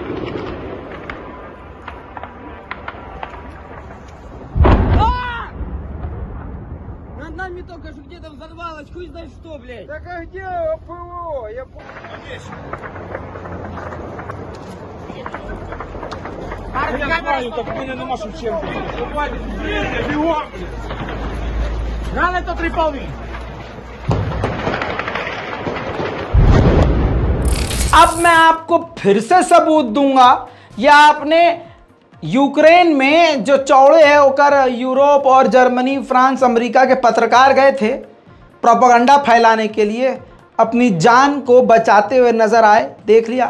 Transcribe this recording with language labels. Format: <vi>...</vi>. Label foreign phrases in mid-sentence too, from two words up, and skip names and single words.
<ru>Над нами только что где-то взорвалось, хуй знает что, блядь. Так а где ПВО? Я знаю, так у меня нема Шевченко. Бегом! Рано это трипалый!</ru> <hi>अब मैं आपको फिर से सबूत दूंगा। या आपने यूक्रेन में जो चौड़े है होकर यूरोप और जर्मनी, फ्रांस, अमेरिका के पत्रकार गए थे प्रोपेगेंडा फैलाने के लिए, अपनी जान को बचाते हुए नजर आए, देख लिया।</hi>